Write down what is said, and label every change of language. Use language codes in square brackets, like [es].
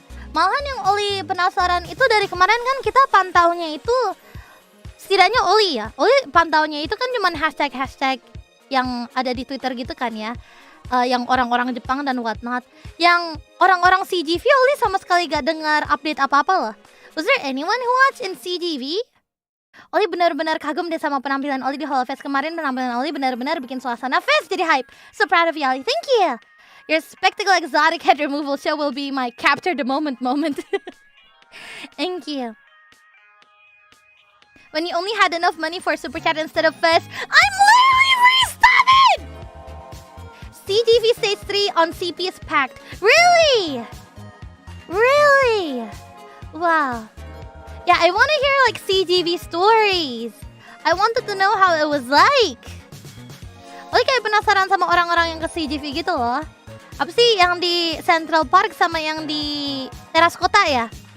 [id] Malahan yang Ollie penasaran itu dari kemarin kan kita pantaunya itu setidaknya Ollie ya. Ollie pantaunya itu kan cuman hashtag yang ada di Twitter gitu kan ya. Yang orang-orang Jepang dan whatnot. Yang orang-orang CGV Ollie sama sekali gak dengar update apa-apa loh. [en] Was there anyone who watched in CGV? [id] Ollie benar-benar kagum deh sama penampilan Ollie di Hololive kemarin. Penampilan Ollie benar-benar bikin suasana FES jadi hype. [en] So proud of you, Ollie. Thank you. Your spectacle exotic head removal show will be my capture the moment. Thank you. When you only had enough money for super chat instead of FES, I'm literally restarted! CGV Stage 3 on CP is packed. Really? Really? Wow. Yeah, I want to hear like CGV stories. I wanted to know how it was like. [id] Oleh kayak penasaran sama orang-orang yang ke CGV gitu loh. Apa sih yang di Central Park sama yang di teras kota ya?